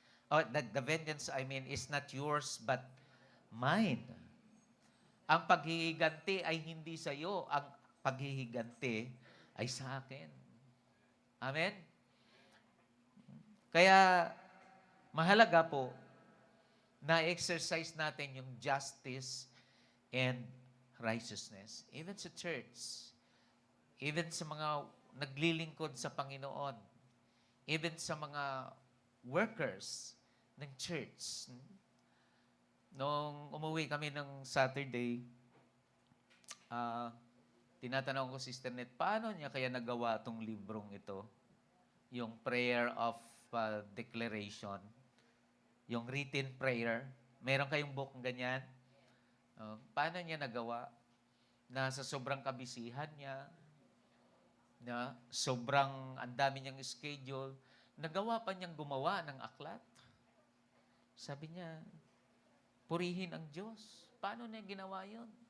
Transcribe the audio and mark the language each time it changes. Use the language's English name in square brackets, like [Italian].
[English] Oh, the vengeance, is not yours, but mine. [Filipino] Ang paghihiganti ay hindi sa iyo. Ang paghihiganti ay sa akin. Amen? Kaya, mahalaga po na exercise natin yung [English] justice and righteousness. [Filipino] Even sa church, even sa mga naglilingkod sa Panginoon, even sa mga workers ng church. Nung umuwi kami ng Saturday, tinatanong ko si Sister Net, paano niya kaya nagawa itong librong ito? [English] Yung prayer of declaration, yung written prayer. [Filipino] Meron kayong book ganyan? Paano niya nagawa? Na sa sobrang kabisihan niya, na sobrang ang dami niyang schedule, nagawa pa niyang gumawa ng aklat. Sabi niya, purihin ang Diyos. Paano niya ginawa yun?